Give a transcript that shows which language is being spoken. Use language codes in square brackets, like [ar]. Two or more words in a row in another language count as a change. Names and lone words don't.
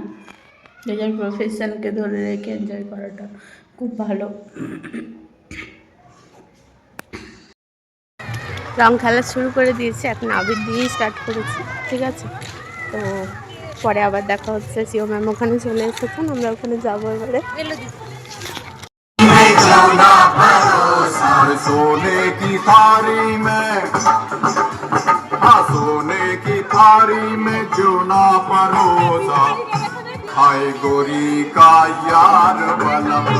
[bn] নিজের প্রফেশনকে ধরে রেখে এনজয় করাটা খুব ভালো। রং খেলা শুরু করে দিয়েছি, এখন আবির দিয়েই স্টার্ট করেছি, ঠিক আছে। তো পরে আবার দেখা হচ্ছে, সিও ম্যাম ওখানে চলে এসেছেন, আমরা ওখানে যাবো এবারে। [hi] सोने की थारी में, सोने की थारी में चूना परोसा, हाय गोरी का यार बलम।